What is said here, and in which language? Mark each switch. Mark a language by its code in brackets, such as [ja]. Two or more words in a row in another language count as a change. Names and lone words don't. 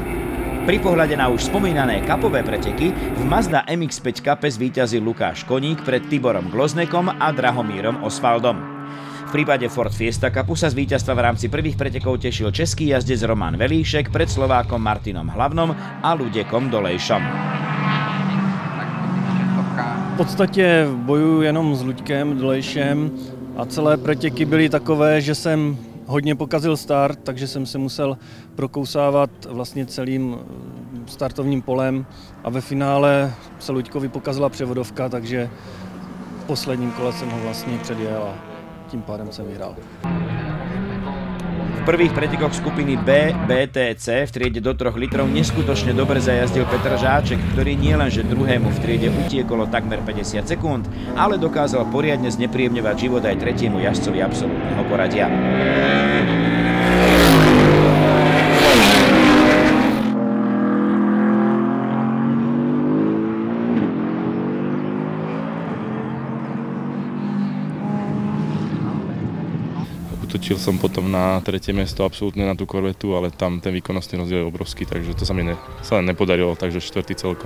[sk] Pri pohľade na už spomínané kapové preteky v Mazda MX-5 Cupe zvíťazil Lukáš Koník pred Tiborom Gloznekom a Drahomírom Osvaldom. V prípade Ford Fiesta Cupu sa z víťazstva v rámci prvých pretekov tešil český jazdec Roman Velíšek pred Slovákom Martinom Hlavnom a Luděkom Dolejšom. [cs] V podstatě bojuju jenom s Luďkem Dolejšem a celé preteky byly takové, že jsem hodně pokazil start, takže jsem se musel prokousávat vlastně celým startovním polem a ve finále se Luďkovi pokazila převodovka, takže v posledním kole jsem ho vlastně předjel a tím pádem jsem vyhrál. [sk] V prvých pretekoch skupiny B BTC v triede do 3 litrov neskutočne dobre zajazdil Petr Žáček, ktorý nielenže druhému v triede utiekolo takmer 50 sekúnd, ale dokázal poriadne znepríjemňovať život aj tretiemu jazdcovi absolútneho poradia. Utočil som potom na tretie miesto absolútne na tú korvetu, ale tam ten výkonnostný rozdiel je obrovský, takže to sa mi len nepodarilo, takže štvrtý celkovo.